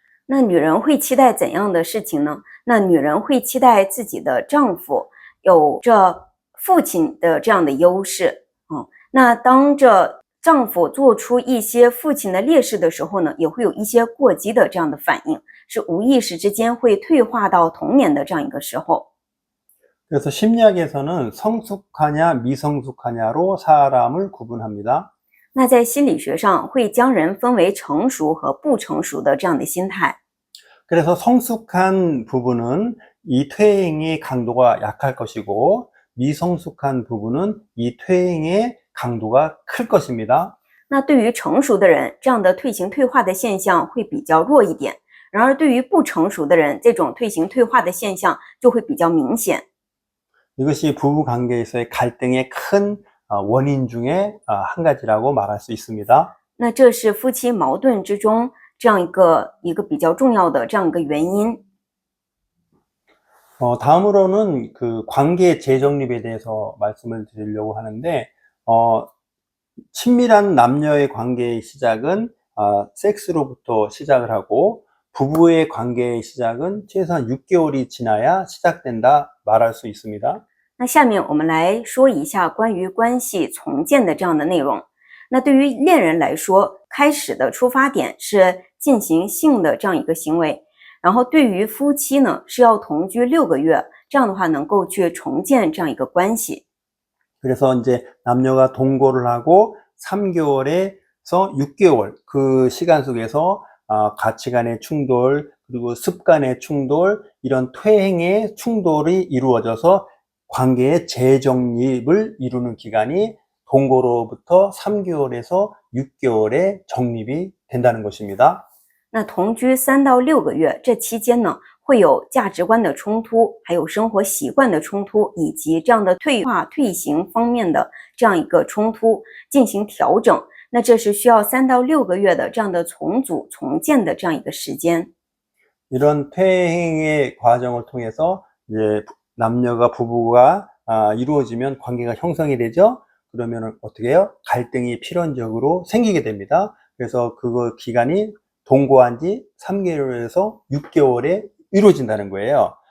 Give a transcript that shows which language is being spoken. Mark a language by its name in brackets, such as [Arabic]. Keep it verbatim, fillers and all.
[Chinese] 那女人会期待怎样的事情呢？那女人会期待自己的丈夫有着父亲的这样的优势，嗯，那当这丈夫做出一些父亲的劣势的时候呢，也会有一些过激的这样的反应，是无意识之间会退化到童年的这样一个时候。 [Korean] 그래서 심리학에서는 성숙하냐 미성숙하냐로 사람을 구분합니다. [Chinese] 那在心理学上会将人分为成熟和不成熟的这样的心态。 [Korean] 그래서 성숙한 부분은 이 퇴행의 강도가 약할 것이고 미성숙한 부분은 이 퇴행의 강도가 클 것입니다. [Chinese] 那对于成熟的人，这样的退行退化的现象会比较弱一点；然而，对于不成熟的人，这种退行退化的现象就会比较明显。 [Korean] 이것이 부부 관계에서의 갈등의 큰 아, 원인 중에 아, 한 가지라고 말할 수 있습니다. [Chinese] 那这是夫妻矛盾之中这样一个一个比较重要的这样一个原因。 [Korean] 어, 다음으로는 그 관계 재정립에 대해서 말씀을 드리려고 하는데 어, 친밀한 남녀의 관계의 시작은 아, 섹스로부터 시작을 하고 부부의 관계의 시작은 최소한 육 개월이 지나야 시작된다 말할 수 있습니다. [Chinese] 那下面我们来说一下关于关系重建的这样的内容。那对于恋人来说，开始的出发点是进行性的这样一个行为，然后对于夫妻呢是要同居六个月，这样的话能够去重建这样一个关系。 [Korean] 그래서 이제 남녀가 동거를 하고 삼 개월에서 육 개월 그 시간 속에서 아, 가치 간의 충돌 그리고 습관의 충돌 이런 퇴행의 충돌이 이루어져서 관계의 재정립을 이루는 기간이 동거로부터 삼 개월에서 육 개월의 정립이 된다는 것입니다. [Chinese] 那同居三到六个月，这期间呢，会有价值观的冲突，还有生活习惯的冲突，以及这样的退化、退行方面的这样一个冲突进行调整。那这是需要三到六个月的这样的重组重建的这样一个时间。 [Korean] 이런 퇴행의 과정을 통해서 이제 남녀가 부부가 아, 이루어지면 관계가 형성이 되죠. 그러면은 어떻게 해요? 갈등이 필연적으로 생기게 됩니다. 그래서 그거 기간이 동거한 지 삼 개월에서 육 개월에 이루어진다는 거예요.